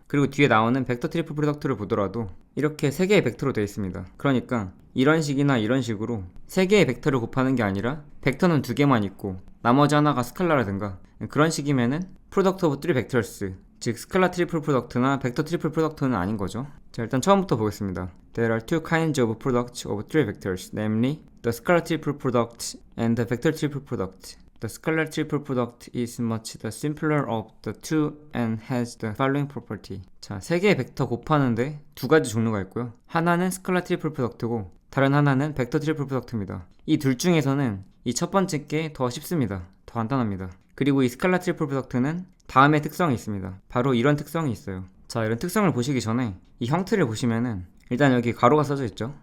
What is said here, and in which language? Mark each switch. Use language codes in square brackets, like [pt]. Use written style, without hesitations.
[ko] 그리고 뒤에 나오는 벡터 트리플 프로덕트를 보더라도 이렇게 3개의 벡터로 되어 있습니다. 그러니까 이런 식이나 이런 식으로 3개의 벡터를 곱하는 게 아니라 벡터는 2개만 있고 나머지 하나가 스칼라라든가 그런 식이면은 프로덕트 오브 3 벡터스, 즉 스칼라 트리플 프로덕트나 벡터 트리플 프로덕트는 아닌 거죠. 자, 일단 처음부터 보겠습니다. [en] There are two kinds of products of 3 vectors, namely the scalar triple product and the vector triple product. The scalar triple product is much the simpler of the two and has the following property. [ko] 자, 3개의 벡터 곱하는데 2가지 종류가 있고요. 하나는 스칼라 트리플 프로덕트고 다른 하나는 벡터 트리플 프로덕트입니다. 이 둘 중에서는 이 첫 번째 게 더 쉽습니다. 더 간단합니다. 그리고 이 스칼라 트리플 프로덕트는 다음에 특성이 있습니다. 바로 이런 특성이 있어요. 자, 이런 특성을 보시기 전에 이 형태를 보시면은 일단 여기 가로가 써져 있죠.